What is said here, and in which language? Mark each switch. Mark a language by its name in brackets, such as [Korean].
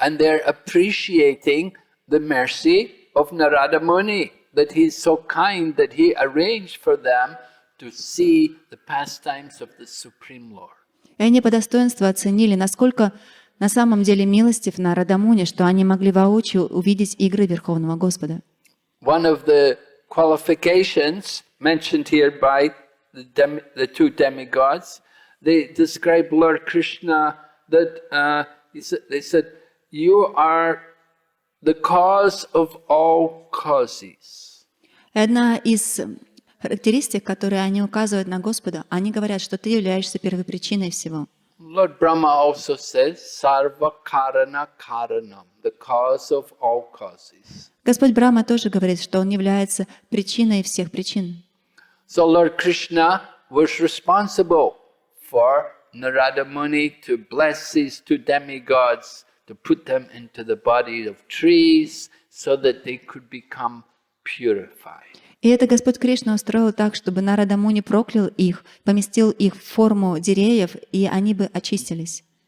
[English] And they're appreciating the mercy of Narada Muni, that he is so kind that he arranged for them to see the pastimes of the Supreme Lord. [Russian] И они по достоинству оценили, насколько на самом деле милостив Нарада Муни, что они могли воочию увидеть игры Верховного Господа. [English] One of the qualifications mentioned here by the 2 demigods, they describe Lord Krishna that they said, you are the cause of all causes. [Russian] Одна из характеристик, которые они указывают на Господа, они говорят, что ты являешься первопричиной всего. [English] Lord Brahma also says, [Sanskrit] Sarva Karana Karanam, [English] the cause of all causes. [Russian] Господь Брахма тоже говорит, что Он является причиной всех причин. [English] So Lord Krishna was responsible for Narada Muni to bless these two demigods, to put them into the body of trees so that they could become purified. [Russian] И это Господь Кришна устроил так, чтобы Нарада Муни проклял их, поместил их в форму деревьев, и они бы очистились.